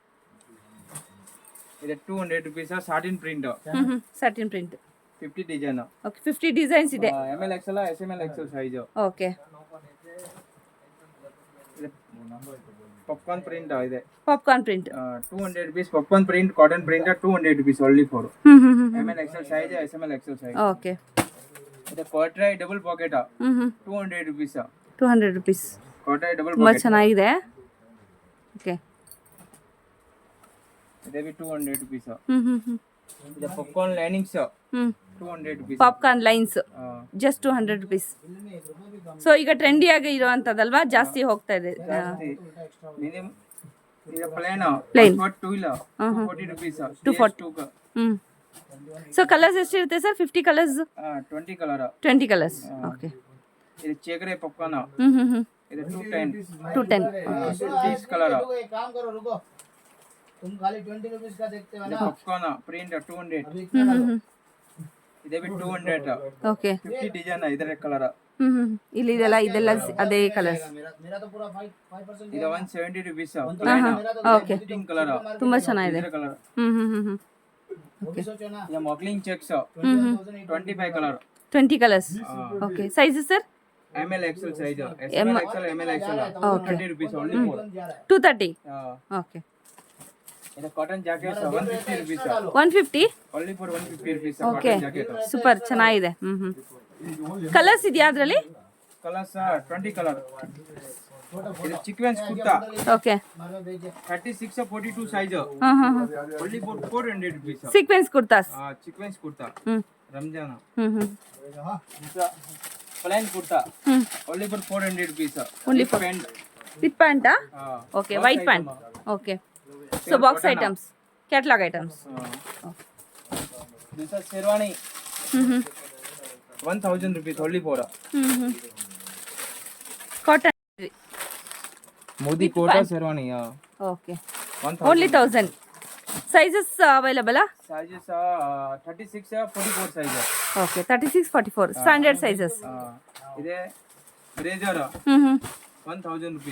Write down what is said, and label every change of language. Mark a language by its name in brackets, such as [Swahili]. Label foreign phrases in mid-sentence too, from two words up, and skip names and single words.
[English] ಇದು 200 rupees. satin print. satin print. 50 ಡಿಸೈನ್. [Kannada] ಓಕೆ. 50 ಡಿಸೈನ್ಸ್ ಇದೆ. [English] ML XL, SML XL ಸೈಜ್. ಓಕೆ. popcorn print [Kannada] ಇದೆ [English] popcorn print 200 rupees popcorn print cotton print 200 rupees only for ML XL size SML XL size. ಓಕೆ ಇದು quarter double pocket 200 rupees 200 ರುಪೀಸ್ quarter double [Kannada] ತುಂಬ ಪಾಕೆಟ್ ಚೆನ್ನಾಗಿದೆ ಓಕೆ ಇದೆ 200 rupees ಇದು [English] popcorn linings [Kannada] 200 rupees [English] popcorn lines just 200 rupees so [Kannada] ಈಗ ಟ್ರೆಂಡಿಯಾಗಿ ಇರೋವಂಥದ್ದಲ್ವಾ ಜಾಸ್ತಿ ಹೋಗ್ತಾ ಇದೆ ಮಿನಿಮಮ್ ಇದು ಪ್ಲೇನ್ Plain. 2 ಇಲ್ಲ 40 rupees 240. [English] so colours [Kannada] ಎಷ್ಟಿರುತ್ತೆ ಸರ್ 50 ಕಲರ್ಸ್ 20 ಕಲರ್ [English] 20 colours okay [Kannada] ಇದು ಚೇಕರೆ ಪಾಪ್ಕಾರ್ನ್ ಇದು 210 210 30 ಕಲರ್ [Hindi] काम करो रुको तुम खाली 20 रुपीस का देखते हो ना [English] popcorn print [Kannada] 200 ಇದೆ 200 ಓಕೆ 50 ಡಿಸೈನ್ ಇದರ ಕಲರ್ ಇಲ್ಲಿ ಇದೆಲ್ಲ ಅದೇ ಕಲರ್ಸ್ [Hindi] मेरा तो पूरा 5% [Kannada] ಇದು 170 rupees ಓಕೆ 15 ಕಲರ್ ತುಂಬಾ ಚೆನ್ನಾಗಿದೆ ಇದರ ಕಲರ್ [Hindi] वो भी सोचो ना [Kannada] ಇದು ಮಕ್ಲಿಂಗ್ ಚೆಕ್ಸ್ 25 ಕಲರ್ [English] 20 colours okay sizes sir ML XL size SML XL ML XL 20 rupees only for 230 ಓಕೆ ಇದು cotton jacket 150 rupees 150 only for 150 rupees ಓಕೆ cotton jacket [Kannada] ಸೂಪರ್ ಚೆನ್ನಾಗಿದೆ ಕಲರ್ಸ್ ಇದೆಯಾ ಅದರಲ್ಲಿ ಕಲರ್ಸ್ 20 ಕಲರ್ ಇದು ಸೀಕ್ವೆನ್ಸ್ ಕುರ್ತಾ ಓಕೆ [English] 36 42 size only for 400 rupees sequence kurtas sequence kurta ಹ್ಮ್ ರಂಜಾನ್ ಹ್ಮ್ plain kurta only for 400 rupees Only for pant with pant okay white pant okay so box items catalogue items this is sherwani 1000 rupees only for ಕಾಟನ್ modi kota sherwani ಓಕೆ 1000 only 1000 sizes available sizes 36 44 size okay 36 44 standard sizes ಇದೆ ಬ್ರೇಜರ್ 1000 rupees